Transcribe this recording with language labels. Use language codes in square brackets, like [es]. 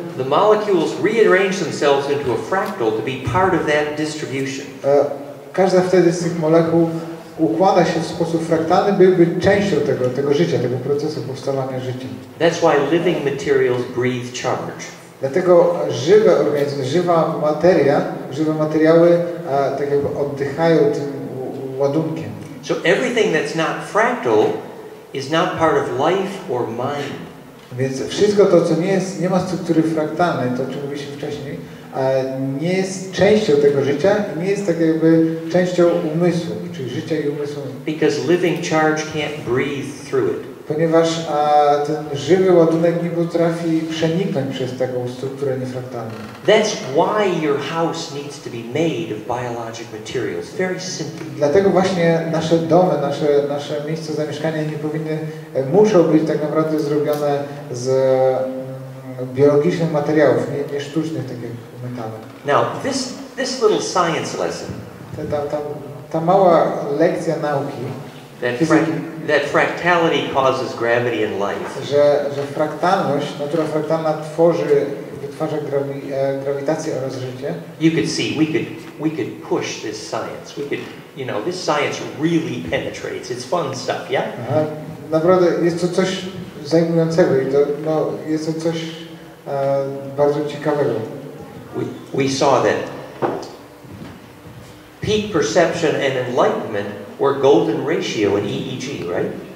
[en] the molecules rearrange themselves into a fractal to be part of that distribution. [pl] Każda wtedy z tych molekuł układa się w sposób fraktalny, by być częścią tego życia, tego procesu powstawania życia. [en] That's why living materials breathe charge. [pl] Dlatego żywe organizmy, żywe materiały tak jakby oddychają tym ładunkiem. [en] So everything that's not fractal is not part of life or mind. [pl] Więc wszystko to, co nie ma struktury fraktalnej, to o czym mówiliśmy wcześniej, nie jest częścią tego życia i nie jest tak jakby częścią umysłu, czyli życia i umysłu. [en] Because living charge can't breathe through it. [pl] Ponieważ ten żywy ładunek nie potrafi przeniknąć przez taką strukturę niefraktalną. [en] That's why your house needs to be made of biologic materials. Very simple. [pl] Dlatego właśnie nasze domy, nasze miejsca zamieszkania muszą być tak naprawdę zrobione z biologicznych materiałów, nie sztucznych, tak jak metale. [en] Now, this little science lesson. [pl] Ta mała lekcja nauki. [en] That fractality causes gravity in life. [pl] Że fraktalność, natura fraktalna wytwarza grawitację oraz życie. [en] You could see we could push this science. We could, this science really penetrates. It's fun stuff, yeah? [pl] Naprawdę jest to coś zajmującego i jest to coś bardzo ciekawego. [en] We saw that peak perception and enlightenment were golden ratio in EEG, right?